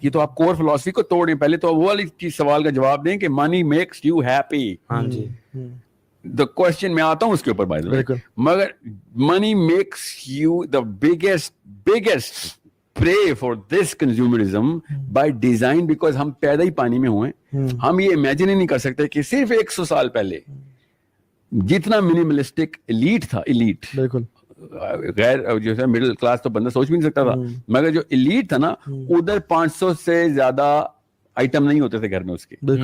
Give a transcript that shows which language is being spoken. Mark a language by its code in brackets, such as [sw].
[ur] یہ تو آپ core philosophy کو توڑیں. پہلے تو وہ والی سوال کا جواب دیں کہ [en] money makes you happy. [ur] ہاں جی. [en] The question [ur] میں آتا ہوں اس کے اوپر [en] by the way. مگر money makes you the biggest pray for this consumerism by design, because [ur] ہم پیدا ہی پانی میں ہوئے. ہم یہ امیجن ہی نہیں کر سکتے کہ صرف 100 سال پہلے جتنا منیملسٹک ایلیٹ تھا, ایلیٹ بالکل غیر جو ہے مڈل کلاس تو بندہ سوچ بھی نہیں سکتا تھا, مگر جو ایلیٹ تھا نا ادھر 500 سے زیادہ آئٹم نہیں ہوتے تھے گھر میں اس کے.